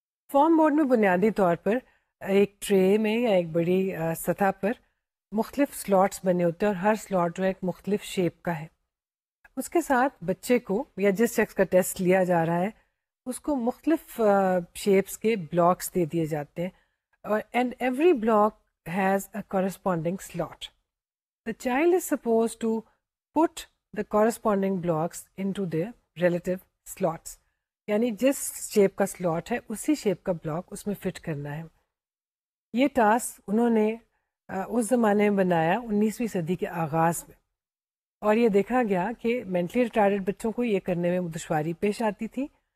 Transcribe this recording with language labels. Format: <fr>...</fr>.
<ur>Form board میں بنیادی طور پر ایک ٹرے میں یا ایک بڑی سطح پر مختلف سلاٹس بنے ہوتے ہیں اور ہر سلاٹ جو ہے ایک مختلف شیپ کا ہے. اس کے ساتھ بچے کو یا جس شخص کا ٹیسٹ لیا جا رہا ہے اس کو مختلف شیپس کے بلاکس دے دیے جاتے ہیں</ur> <en>And every block has a corresponding slot. The child is supposed to put the corresponding blocks into their relative slots.</en> <ur>یعنی جس شیپ کا سلاٹ ہے اسی شیپ کا بلاک اس میں فٹ کرنا ہے. یہ ٹاسک انہوں نے اس زمانے میں بنایا 19ویں صدی کے آغاز میں, اور یہ دیکھا گیا کہ مینٹلی ریٹارڈیڈ بچوں کو یہ کرنے میں دشواری پیش آتی تھی.</ur>